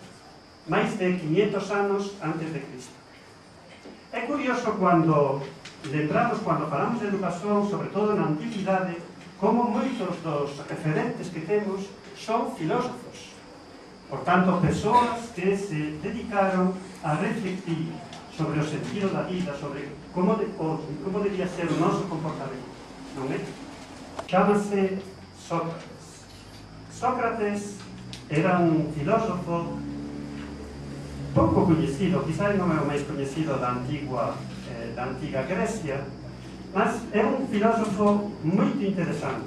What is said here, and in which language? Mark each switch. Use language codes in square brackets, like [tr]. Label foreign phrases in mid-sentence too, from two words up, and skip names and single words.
[pt] Mais de 500 anos antes de Cristo. É curioso quando falamos de educação, sobretudo na antiguidade, como muitos dos referentes que temos são filósofos. Portanto, pessoas que se dedicaram a refletir sobre o sentido da vida, sobre como [gl] debía ser o noso comportamento, non é? Chámase Sócrates. Sócrates era un filósofo pouco coñecido, quizás non é o máis coñecido da antiga Grecia, mas é un filósofo moito interesante.